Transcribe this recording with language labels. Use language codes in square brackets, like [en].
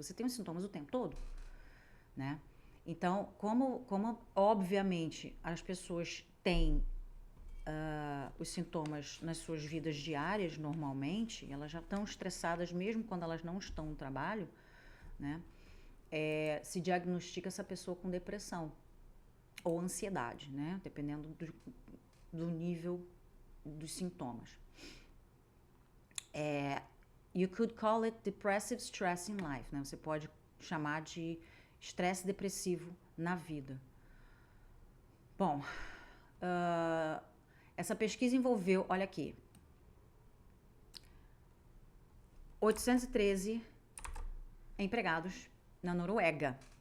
[pt] Você tem os sintomas o tempo todo, né? Então, como obviamente as pessoas têm os sintomas nas suas vidas diárias normalmente, elas já estão estressadas mesmo quando elas não estão no trabalho, né? Se diagnostica essa pessoa com depressão ou ansiedade, né? Dependendo do nível dos sintomas. [en] You could call it depressive stress in life, né? [pt] Você pode chamar de estresse depressivo na vida. Bom, essa pesquisa envolveu, olha aqui, 813 empregados na Noruega.